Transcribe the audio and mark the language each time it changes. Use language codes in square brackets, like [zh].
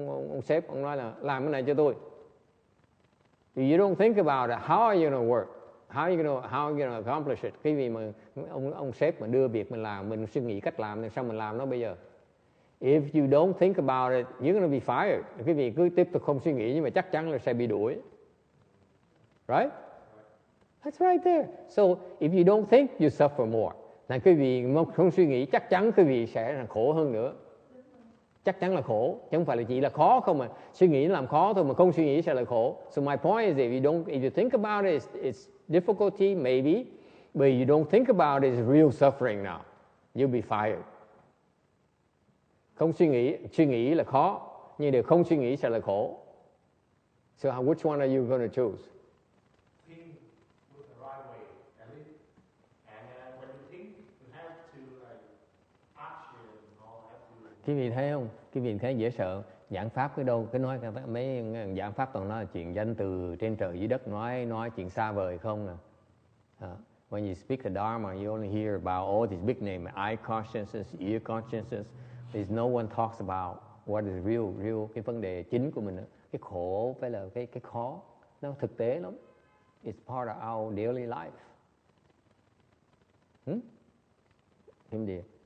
[vi] Ông sếp ông nói là làm cái này cho tôi. [en] You don't think about it. How are you going to work? How are you going to accomplish it? [vi] Cái gì mà ông sếp mà đưa việc mình làm, mình suy nghĩ cách làm thì sao mình làm nó bây giờ? [en] If you don't think about it, you're going to be fired. [vi] Quý vị cứ tiếp tục không suy nghĩ nhưng mà chắc chắn là sẽ bị đuổi. [en] Right? That's right there. So if you don't think, you suffer more. [vi] Là quý vị không suy nghĩ, chắc chắn quý vị sẽ khổ hơn nữa. Chắc chắn là khổ, chứ không phải là chỉ là khó không mà suy nghĩ làm khó thôi, mà không suy nghĩ sẽ là khổ. [en] So my point is if you think about it, it's difficulty maybe, but you don't think about it, it's real suffering now. You'll be fired. [vi] Không suy nghĩ là khó, nhưng điều không suy nghĩ sẽ là khổ. [en] So which one are you going to choose? Think with the right way, at least. And when you think, you have to action or have to. [vi] Quý vị thấy không? Quý vị thấy dễ sợ. Giảng pháp cái đâu, cái nói mấy giảng pháp toàn nói là chuyện danh từ trên trời dưới đất, nói chuyện xa vời không nè. [en] When you speak the Dharma, you only hear about all these big names, eye consciousness, ear consciousness. There's no one talks about what is real, [vi] cái vấn đề chính của mình, cái khổ phải là cái khó, nó thực tế lắm. [en] It's part of our daily life. [vi] Im đi.